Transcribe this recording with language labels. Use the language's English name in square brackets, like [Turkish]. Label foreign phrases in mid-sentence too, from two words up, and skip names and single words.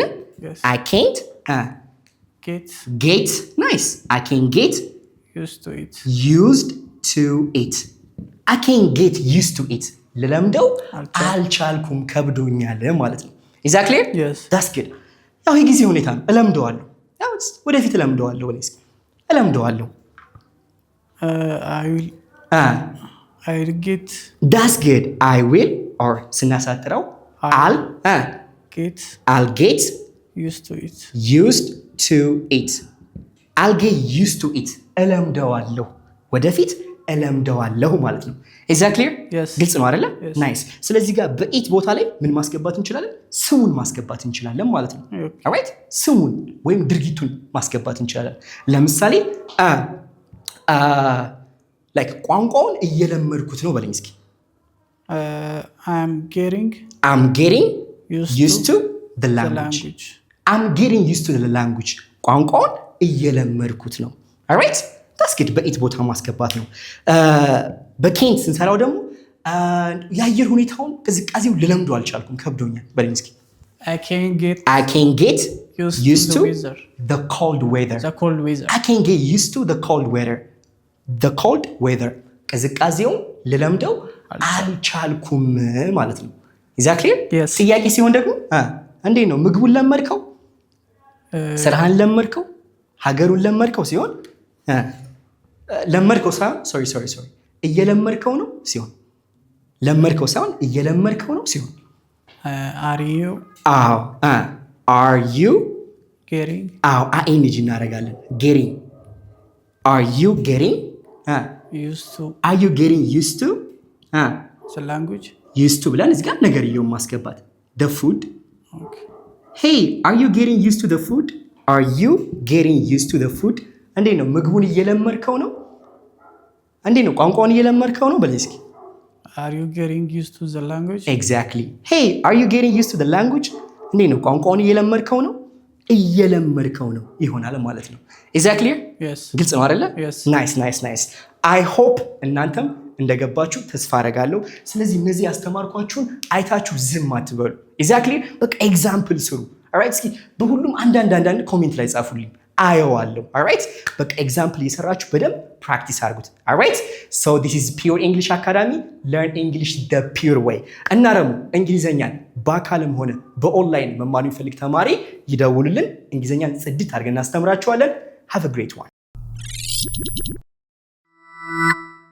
[English] I can't get። [Amharic] ናይስ። [English] I can't get used to it። I can't get used to it። [Amharic] ልለምደው አልቻልኩም፣ ከብዶኛል ማለት ነው። [English] exactly that's good። [Amharic] ያው የጊዜ ሁኔታ ነው። እለምደዋለሁ፣ ያው ወደፊት እለምደዋለሁ በለኝ እስኪ። እለምደዋለሁ። [English] I will get. That's good. I will or ስናሳጥረው I'll get used to it. I'll get used to it. [Amharic] እለምደዋለሁ፣ ወደፊት እለምደዋለሁ ማለት ነው። [English] Is that clear? [Amharic] ግልጽ ነው አይደለ? ናይስ። ስለዚህ ጋር በኢት ቦታ ላይ ምን ማስገባት እንችላለን? ስሙን ማስገባት እንችላለን ማለት ነው። ኦልራይት። ስሙን ወይም ድርጊቱን ማስገባት እንችላለን። ለምሳሌ ላይክ ቋንቋውን እየለመድኩት ነው በለኝ እስኪ። [English] I'm getting used to the language. I'm getting used to the language. [Amharic] ቋንቋውን እየለመድኩት ነው። ኦልራይት። [English] that's good። [Amharic] በኢት ቦታ ማስገባት ነው። በኬንት ስንሰራው ደግሞ የአየር ሁኔታውን ቅዝቃዜው ልለምደው አልቻልኩም፣ ከብዶኛል በለኝ እስኪ። [English] I can get used to the cold weather. I can get used to the cold weather. The cold weather. [Amharic] ቅዝቃዜውን ልለምደው አልቻልኩም ማለት ነው። Exactly? ጥያቄ ሲሆን ደግሞ እንዴት ነው? ምግቡን ለመድከው፣ ስራህን ለመድከው፣ ሀገሩን ለመድከው ሲሆን ለመድከው ሳይሆን ሶሪ እየለመድከው ነው ሲሆን፣ ለመድከው ሳይሆን እየለመድከው ነው ሲሆን፣ [English] are you getting? ING እናደርጋለን። getting. Are you getting used to? Are you getting used to the language? Used to [Amharic] ብለን እዚህ ጋር ነገርየውን ማስገባት። [English] the food. Hey, are you getting used to the food? Are you getting used to the food? [Amharic] እንዴት ነው? ምግቡን እየለመድከው ነው? እንዴት ነው? ቋንቋውን እየለመድከው ነው በለኝ እስኪ። [English] Are you getting used to the language? Exactly. Hey, are you getting used to the language? [Amharic] እንዴት ነው ቋንቋውን እየለመድከው ነው ይሆናል ማለት ነው። [English] Is that clear? Yes. [Amharic] ግልጽ ነው አይደለ? [English] Yes. Nice. I hope [Amharic] እናንተም እንደገባችሁ ተስፋ አደርጋለሁ። ስለዚህ እነዚህ ያስተማርኳችሁን አይታችሁ ዝም አትበሉ። [English] Is that clear? [Amharic] በቃ ኤግዛምፕል ስሩ። alright እስኪ በሁሉም አንዳንድ ኮሜንት ላይ ጻፉልኝ አየዋለሁ። alright በቃ ኤግዛምፕል እየሰራችሁ በደንብ ፕራክቲስ አድርጉት። [English] alright so this is Pure English Academy, learn English the pure way። [Amharic] እና ደግሞ እንግሊዘኛን በአካልም ሆነ በኦንላይን መማር የሚፈልግ ተማሪ ይደውሉልን። እንግሊዘኛን ጽድት አድርገን እናስተምራችኋለን። [English] have a great one።